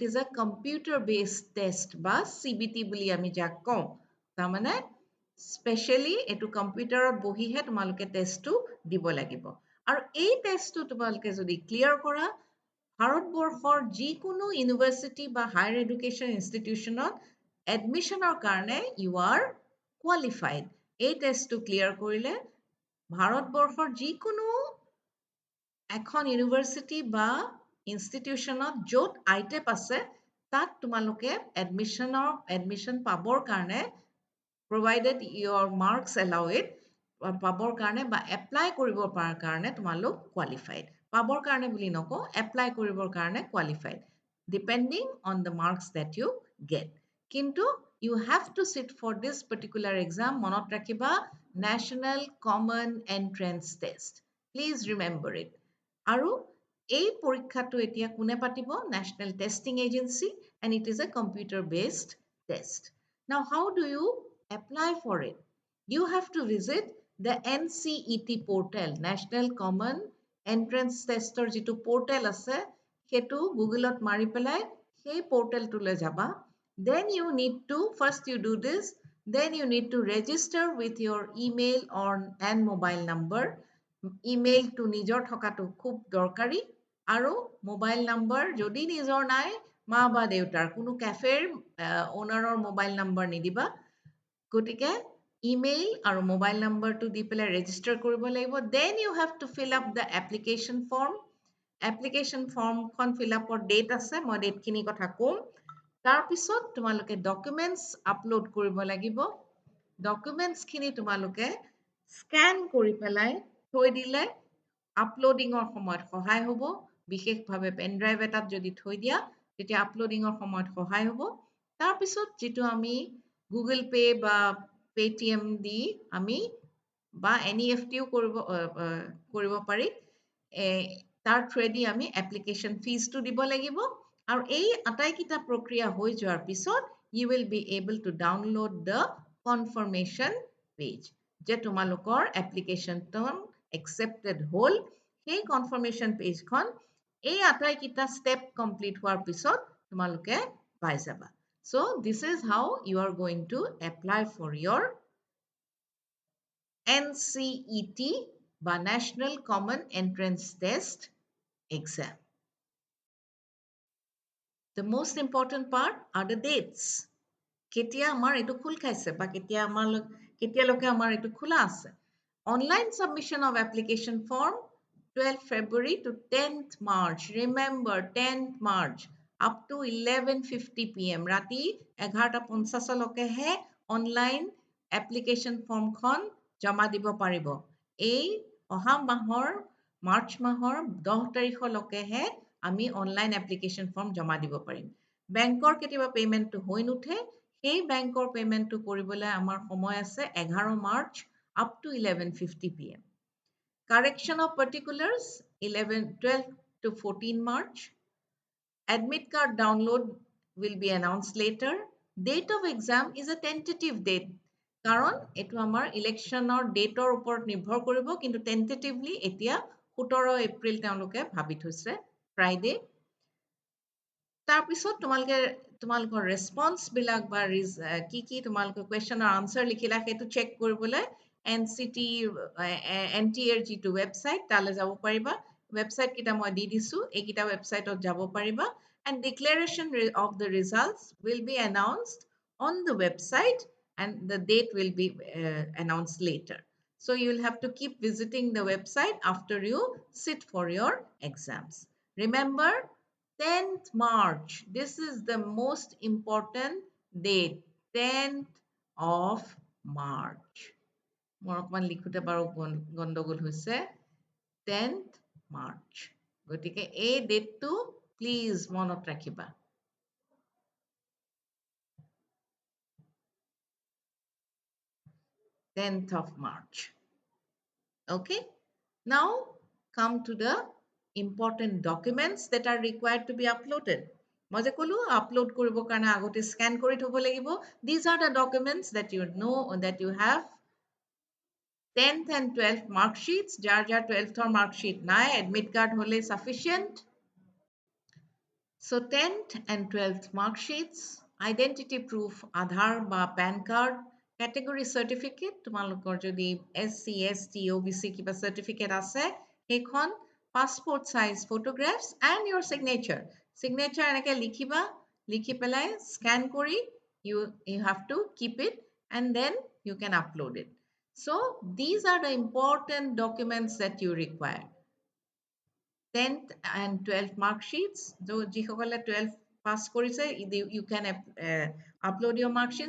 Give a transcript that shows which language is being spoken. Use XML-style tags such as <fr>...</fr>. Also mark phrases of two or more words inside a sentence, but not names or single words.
<en>is a computer based test</en> <as>বা CBT বুলি আমি যাক কওঁ তাৰমানে স্পেচিয়েলি এইটো কম্পিউটাৰত বহিহে তোমালোকে টেষ্টটো দিব লাগিব আৰু এই টেষ্টটো তোমালোকে যদি ক্লিয়াৰ কৰা ভাৰতবৰ্ষৰ যিকোনো ইউনিভাৰ্চিটি বা</as> <en>higher education</en> <as>ইনষ্টিটিউশ্যনত এডমিশ্যনৰ কাৰণে</as> <en>you are qualified</en> <as>এই টেষ্টটো ক্লিয়াৰ কৰিলে ভাৰতবৰ্ষৰ যিকোনো এখন ইউনিভাৰ্চিটি বা ইনষ্টিটিউশ্যনত য'ত আইটেপ আছে তাত তোমালোকে এডমিশ্যন পাবৰ কাৰণে</as> <en>provided your marks allow it</en> <as>পাবৰ কাৰণে বা এপ্লাই কৰিব পাৰ কাৰণে তোমালোক কোৱালিফাইড পাবৰ কাৰণে বুলি নকওঁ এপ্লাই কৰিবৰ কাৰণে কোৱালিফাইড</as> <en>depending on the marks that you get</en> <as>কিন্তু</as> <en>you have to sit for this particular exam</en> <as>মনত ৰাখিবা নেশ্যনেল কমন এণ্ট্ৰেঞ্চ টেষ্ট</as> <en>please remember it</en> <as>আৰু এই পৰীক্ষাটো এতিয়া কোনে পাতিব নেশ্যনেল টেষ্টিং এজেঞ্চি</as> <en>and it is a computer based test now how do you apply for it. You have to visit the NCET portal, National Common Entrance Tester</en> <as>যিটো portal আছে সেইটো গুগলত মাৰি পেলাই সেই portalটোলৈ যাবা</as> <en>then you need to first you do this then you need to register with your email or and mobile number email to</en> <as>নিজৰ থকাটো খুব দৰকাৰী আৰু মোবাইল নম্বৰ যদি নিজৰ নাই মা বা দেউতাৰ কোনো কেফেৰ ওনাৰৰ মোবাইল নম্বৰ নিদিবা গতিকে ইমেইল আৰু মোবাইল নম্বৰটো দি পেলাই ৰেজিষ্টাৰ কৰিব লাগিব</as> <en>then you have to fill up the application</en> <as>ফৰ্মখন ফিল আপৰ ডেট আছে মই ডেটখিনি কথা ক'ম তাৰপিছত তোমালোকে ডকুমেণ্টছ আপলোড কৰিব লাগিব ডকুমেণ্টছখিনি তোমালোকে স্কেন কৰি পেলাই থৈ দিলে আপলোডিঙৰ সময়ত সহায় হ'ব বিশেষভাৱে পেনড্ৰাইভ এটাত যদি থৈ দিয়া তেতিয়া আপলোডিঙৰ সময়ত সহায় হ'ব তাৰপিছত যিটো আমি গুগল পে বা পেটিএম দি আমি বা NEFTও কৰিব পাৰি তাৰ থ্ৰুৱেদি আমি এপ্লিকেশ্যন ফিজটো দিব লাগিব আৰু এই আটাইকেইটা প্ৰক্ৰিয়া হৈ যোৱাৰ পিছত</as> <en>you will be able to download the confirmation page</en> <as>যে তোমালোকৰ এপ্লিকেশ্যনটো একচেপ্টেড হ'ল সেই কনফাৰ্মেশ্যন পেজখন এই আটাইকেইটা ষ্টেপ কমপ্লিট হোৱাৰ পিছত তোমালোকে পাই যাবা</as> <en>So this is how you are going to apply for your NCET</en> <as>বা National Common Entrance Test exam.</as> <en>The most important part are the dates.</en> <as>কেতিয়া আমাৰ এইটো খোল খাইছে বা কেতিয়ালৈকে আমাৰ এইটো খোলা আছে</as> <en>Online submission of application form 12th February to 10th March. Remember 10th March. up to 11:50 p.m.</en> <as>ৰাতি 11:50 লৈকেহে অনলাইন এপ্লিকেশ্যন ফৰ্মখন জমা দিব পাৰিব এই অহা মাহৰ মাৰ্চ মাহৰ 10 তাৰিখলৈকেহে আমি অনলাইন এপ্লিকেশ্যন ফৰ্ম জমা দিব পাৰিম বেংকৰ কেতিয়াবা পে'মেণ্টটো হৈ নুঠে সেই বেংকৰ পে'মেণ্টটো কৰিবলৈ আমাৰ সময় আছে 11 মাৰ্চ</as> <en>up to 11:50 p.m. Correction of particulars 12 to 14 March. Admit card download will be announced later. Date of exam is a tentative date.</en> <as>কাৰণ এইটো আমাৰ ইলেকশ্যনৰ ডেটৰ ওপৰত নিৰ্ভৰ কৰিব, কিন্তু টেণ্টেটিভলি এতিয়া 17 এপ্ৰিল তেওঁলোকে ভাবি থৈছে, ফ্ৰাইডে। তাৰপিছত তোমালোকৰ ৰেছপন্সবিলাক বা কি তোমালোকে কুৱেশ্যনৰ আনচাৰ লিখিলা সেইটো চেক কৰিবলৈ NTAৰ যিটো ৱেবছাইট তালৈ যাব পাৰিবা। ৱেবছাইট কেইটা মই দি দিছোঁ, এইকেইটা ৱেবছাইটত যাব পাৰিবা।</as> <en>And declaration of the results will be announced on the website and the date will be announced later. So you will have to keep visiting the website after you sit for your exams. Remember, 10th March, this is the most important date, 10th of March.</en> <as>মোৰ অকমান লিখোতে বাৰু গণ্ডগোল হৈছে, 10th March. গতিকে এই ডেটটো প্লিজ মনত ৰাখিবা।</as> <en>10th of March. Okay, now come to the important documents that are required to be uploaded.</en> <as>মই যে ক'লো আপলোড কৰিবৰ কাৰণে আগতে স্কেন কৰি থ'ব লাগিব।</as> <en>These are the documents that you know that you have. 10th and 12th mark sheets, যাৰ 12th mark sheet নাই, admit card হ'লে sufficient. So 10th and 12th mark sheets, identity proof, Aadhaar বা PAN card, category certificate,</en> <as>তোমালোকৰ যদি SC, ST, OBC কিবা certificate আছে, সেইখন,</as> <en>passport size photographs and your signature.</en> <as>Signature এনেকে লিখিবা, লিখি পেলাই scan কৰি,</as> <en>you have to keep it and then you can upload it. So these are the important documents that you require. 10th and 12th mark sheets. So</en> <as>যিসকলে 12th pass কৰিছে,</as> <en>you can upload your mark sheets.</en>